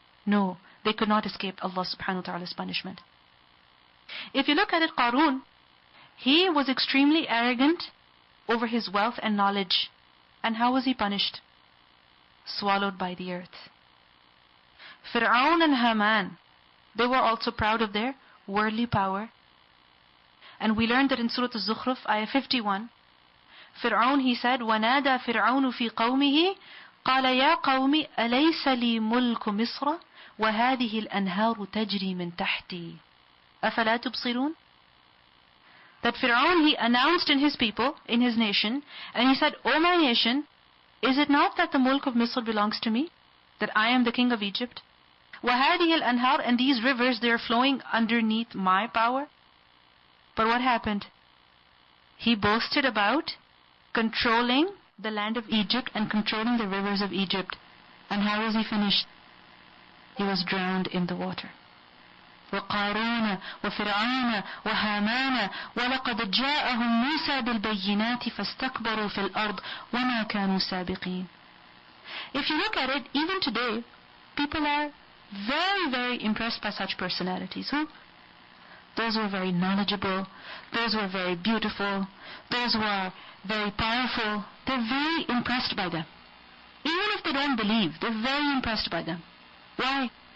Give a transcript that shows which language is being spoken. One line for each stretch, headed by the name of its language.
English: No, they could not escape Allah subhanahu wa ta'ala's punishment. If you look at it, Qarun, he was extremely arrogant over his wealth and knowledge. And how was he punished? Swallowed by the earth. Fir'aun and Haman, they were also proud of their worldly power. And we learned that in Surah Al-Zukhruf, ayah 51, Fir'aun, he said,
Arabic: وَنَادَى فِرْعَوْنُ فِي قَوْمِهِ قَالَ يَا قَوْمِ أَلَيْسَ لِي مُلْكُ مِصْرَ وَهَذِهِ الْأَنْهَارُ تَجْرِي مِنْ تَحْتِي أَفَلَا تُبْصِرُونَ.
English: That Fir'aun, he announced in his people, in his nation, and he said, O my nation, is it not that the mulk of Misr belongs to me? That I am the king of Egypt?
Arabic: وَهَذِهِ الْأَنْهَارُ.
English: And these rivers, they are flowing underneath my power. But what happened? He boasted about controlling the land of Egypt and controlling the rivers of Egypt. And how was he finished? He was drowned in the water.
Arabic: وقارون وفرعون وهامان ولقد جاءهم موسى بالبينات فاستكبروا في الأرض وما كانوا سابقين.
English: If you look at it, even today, people are very, very impressed by such personalities. Who? Those who are very knowledgeable, those who are very beautiful, those who are very powerful. They're very impressed by them. Even if they don't believe, they're very impressed by them. Why?